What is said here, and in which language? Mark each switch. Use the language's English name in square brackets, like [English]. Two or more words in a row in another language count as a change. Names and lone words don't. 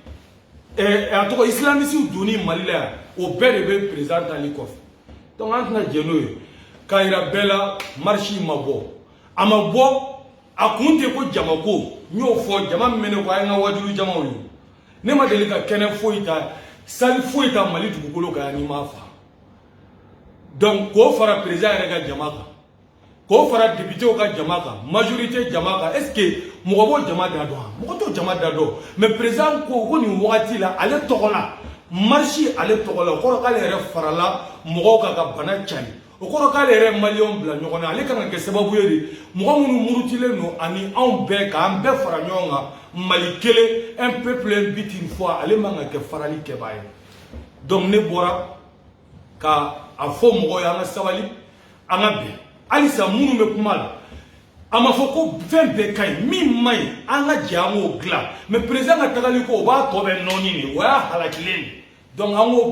[Bambara] a tɔgɔ islamisiw donni Mali la yan o bɛɛ de bɛ président tali kɔfɛ donc an tɛna jɛ n'o ye k'a yira bɛɛ la marche ma bɔ a ma bɔ a kun tɛ ko jama ko n y'o fɔ jama min bɛ ne ko a ye n ka wajulu jamaw ye ne ma deli ka kɛnɛ foyi ta sali foyi ta Mali dugukolo kan ni ma fa donc k'o fara président yɛrɛ ka jama kan k'o fara députéw ka jama kan majorité jama kan [French] est ce que [Bambara] mɔgɔ b'o jama da dɔn mɔgɔ t'o jama da dɔn mais président ko nin wagati la ale tɔgɔ la marche ale tɔgɔ la o kɔrɔ k'ale yɛrɛ farala mɔgɔw kan ka bana cari o kɔrɔ k'ale yɛrɛ maliyɛnw bila ɲɔgɔn na ale kan ka kɛ sababu ye de mɔgɔ minnu murutilen don ani anw bɛɛ k'an bɛɛ fara ɲɔgɔn kan Mali kelen [French] un peuple un [Bambara] but [French] une fois [Bambara] ale man ka kɛ farali kɛbaa ye donc ne bɔra ka a fɔ mɔgɔw ye an ka sabali an ka bɛn halisa minnu bɛ kuma la a ma fɔ ko fɛn bɛɛ ka ɲi min man ɲi an ka jɛ an k'o dilan mais président ka tagali ko o b'a tɔ bɛ nɔɔni de o y'a halakilen de donc an k'o